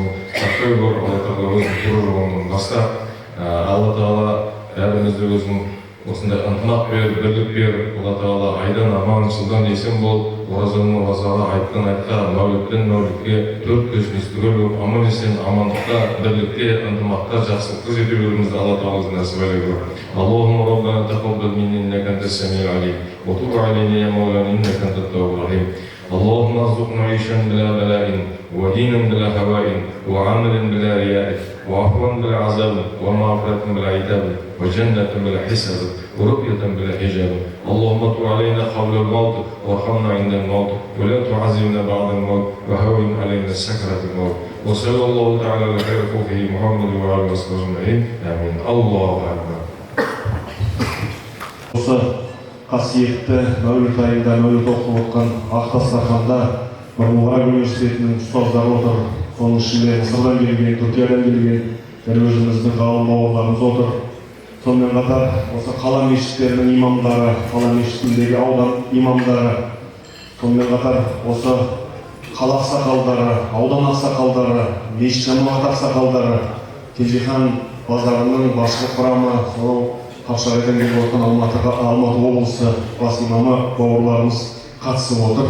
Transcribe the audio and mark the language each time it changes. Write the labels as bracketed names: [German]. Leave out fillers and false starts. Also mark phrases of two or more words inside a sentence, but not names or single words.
[Kazakh] сақтай көр, Алла Тағала өзінің тура жолынан бастап, Алла Тағала бәрімізді өзінің осындай ынтымақ бер, бірлік бер, Алла Тағала айдан аман, жылдан есен бол, оразадан оразаға, айттан айтқа, мәуліттен мәулітке, төрт көзіміз түгел болып, аман есен, амандықта, бірлікте, ынтымақта, жақсылықта жете беруімізді Алла Тағала нәсіп еткей. [Arabic] اللهم ربنا تقبل منا إنك أنت السميع العليم وتب علينا يا مولانا إنك أنت التواب الرحيم. اللهم ارزقنا عيشا بلا بلاء ودينا بلا هواء وعملا بلا رياء وعفوا بلا عذاب ومغفرة بلا عتاب وجنة بلا حساب ورؤية بلا حجاب. اللهم طل علينا قبل الموت وارحمنا عند الموت ولا تعذبنا بعد الموت وهون علينا سكرة الموت. وصلى الله تعالى على خير خلقه محمد وعلى اله وصحبه اجمعين امين. الله اكبر. [Kazakh] Қасиетті мәуліт айында мәуліт оқып отқан Ақтастарханда Мұбарак университетінің ұстаздары отыр. Соның ішінде Мысырдан келген, Түркиядан келген және өзіміздің ғалым бауырларымыз отыр. Сонымен қатар осы қала мешіттерінің имамдары, қала мешітіндегі аудан имамдары, сонымен қатар осы қала ақсақалдары, аудан ақсақалдары, мешіт жамағат ақсақалдары, Кенжехан базарының басшылық құрамы, сол Қапшағайдан келіп отқан Алматы облысы бас имамы бауырларымыз қатысып отыр.